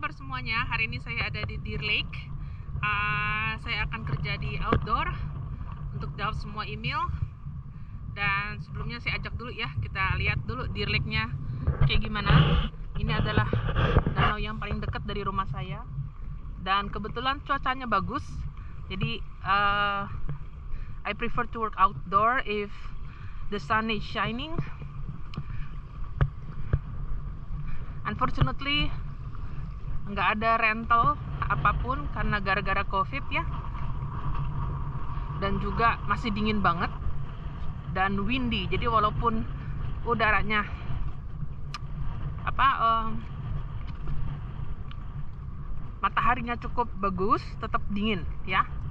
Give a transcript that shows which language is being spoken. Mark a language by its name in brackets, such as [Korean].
[Indonesian] semuanya, hari ini saya ada di Deer Lake. Saya akan kerja di outdoor untuk jawab semua email. Dan sebelumnya saya ajak dulu ya, kita lihat dulu Deer Lake-nya kayak gimana. Ini adalah danau yang paling dekat dari rumah saya. Dan kebetulan cuacanya bagus. [English] Jadi I prefer to work outdoor if the sun is shining. [Indonesian] Unfortunately nggak ada rental apapun karena gara-gara COVID ya, dan juga masih dingin banget dan windy. Jadi walaupun udaranya mataharinya cukup bagus, tetap dingin ya.